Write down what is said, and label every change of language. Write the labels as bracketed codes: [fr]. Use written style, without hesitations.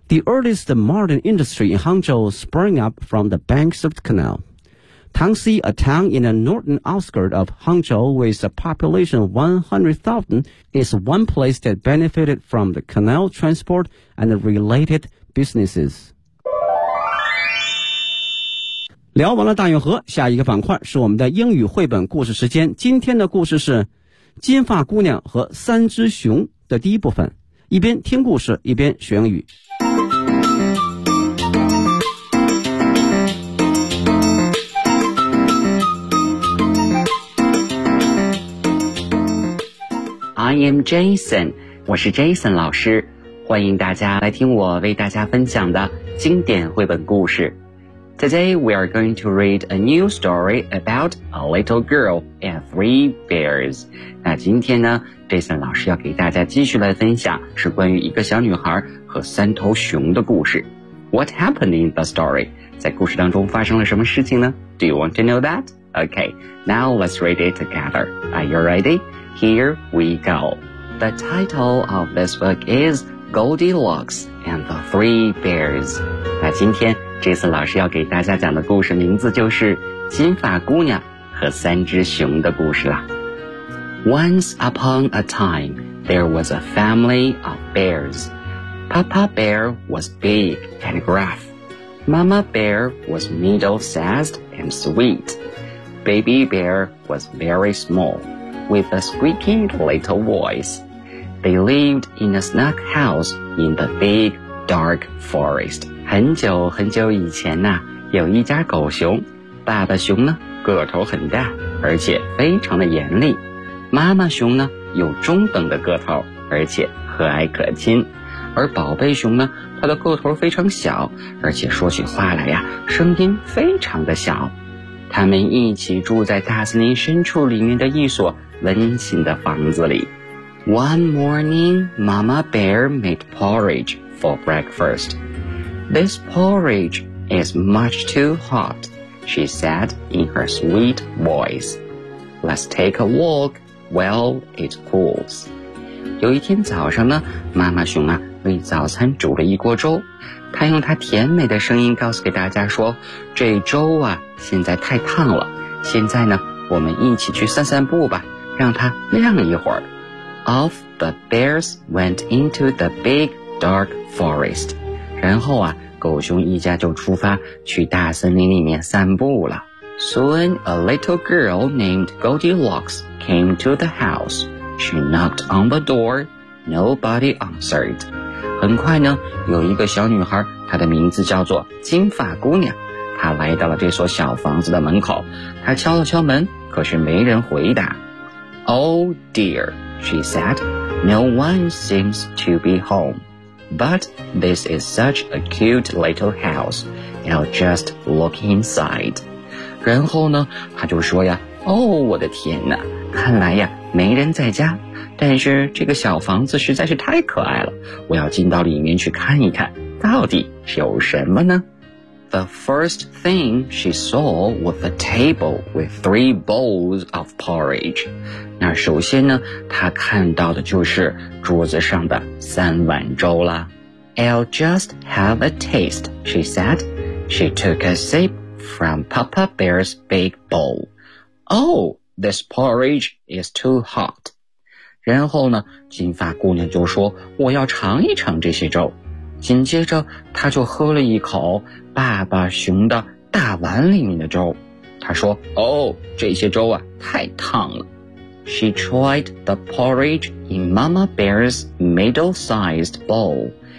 [en] The earliest modern industry in Hangzhou sprang up from the banks of the canal. Tangxi, a town in the northern outskirts of Hangzhou with a population of 100,000, is one place that benefited from the canal transport and the related businesses. [zh] 聊完了大运河，下一个板块是我们的英语绘本故事时间。今天的故事是《金发姑娘和三只熊》的第一部分，一边听故事一边学英语。 [en] I am Jason， [zh] 我是 Jason 老师，欢迎大家来听我为大家分享的经典绘本故事。 [en] Today we are going to read a new story about a little girl and three bears. [zh] 那今天呢 ,Jason 老师要给大家继续来分享是关于一个小女孩和三头熊的故事。 [en] What happened in the story? [zh] 在故事当中发生了什么事情呢 [en] ?Do you want to know that? Okay, now let's read it together. Are you ready? Here we go. The title of this book is Goldilocks and the Three Bears. [zh] 那今天Jason 老师要给大家讲的故事名字就是金发姑娘和三只熊的故事啦。 [en] Once upon a time, there was a family of bears. Papa Bear was big and gruff. Mama Bear was middle-sized and sweet. Baby Bear was very small, with a squeaky little voice. They lived in a snug house in the big, dark forest. [zh] 很久很久以前呢、啊、有一家狗熊，爸爸熊呢个头很大，而且非常的严厉，妈妈熊呢有中等的个头，而且和蔼可亲，而宝贝熊呢它的个头非常小，而且说起话来呀声音非常的小。他们一起住在大森林深处里面的一所温馨的房子里。 [en] One morning, Mama Bear made porridge for breakfastThis porridge is much too hot, she said in her sweet voice. Let's take a walk while it cools. [zh] 有一天早上呢，妈妈熊啊为早餐煮了一锅粥，她用她甜美的声音告诉给大家说，这粥啊现在太烫了，现在呢我们一起去散散步吧，让它晾一会儿。 [en] Off the bears went into the big dark forest. [zh] 然后啊，狗熊一家就出发去大森林里面散步了。 [en] Soon a little girl named Goldilocks came to the house. She knocked on the door. Nobody answered. [zh] 很快呢，有一个小女孩，她的名字叫做金发姑娘。她来到了这所小房子的门口。她敲了敲门，可是没人回答。 [en] Oh dear, she said, no one seems to be home. But this is such a cute little house. I'll just look inside. [zh] 然后呢，他就说呀，哦，我的天哪，看来呀，没人在家。但是这个小房子实在是太可爱了，我要进到里面去看一看，到底有什么呢？ [en] The first thing she saw was a table with three bowls of porridge. [zh] 那首先呢，他看到的就是桌子上的三碗粥啦。 [en] I'll just have a taste, she said. She took a sip from Papa Bear's big bowl. Oh, this porridge is too hot. [zh] 然后呢，金发姑娘就说，我要尝一尝这些粥。紧接着，她就喝了一口爸爸熊的大碗里面的粥。她说，哦，这些粥啊，太烫了。 [en] She tried the porridge in Mama Bear's middle-sized bowl.